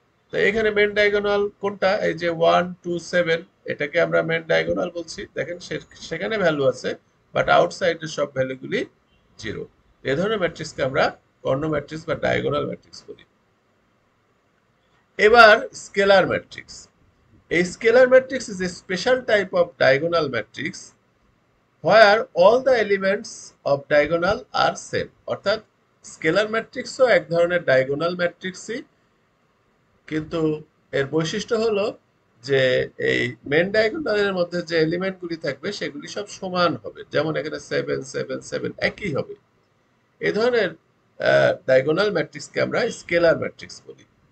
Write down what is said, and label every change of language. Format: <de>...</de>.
<bn>তো এখানে main diagonal কোনটা? এই যে 1 2 7, এটাকে আমরা মেন ডায়াগোনাল বলছি। দেখেন সেখানে ভ্যালু আছে, বাট আউটসাইডের সব ভ্যালুগুলি জিরো। এই ধরনের ম্যাট্রিক্সকে আমরা কর্ণ ম্যাট্রিক্স বা ডায়াগোনাল ম্যাট্রিক্স বলি। এবার scalar matrix.</bn> <en>A scalar matrix is a special type of diagonal matrix where all the elements of diagonal are same.</en> <bn>অর্থাৎ স্কেলার ম্যাট্রিক্সও এক ধরনের ডায়াগোনাল ম্যাট্রিক্সই, কিন্তু এর বৈশিষ্ট্য হলো যে এই মেন ডায়াগোনালের মধ্যে যে এলিমেন্টগুলি থাকবে সেগুলি সব সমান হবে। যেমন এখানে 7 7 7 একই হবে। এই ধরনের ডায়াগোনাল ম্যাট্রিক্সকে আমরা স্কেলার ম্যাট্রিক্স বলি।</bn>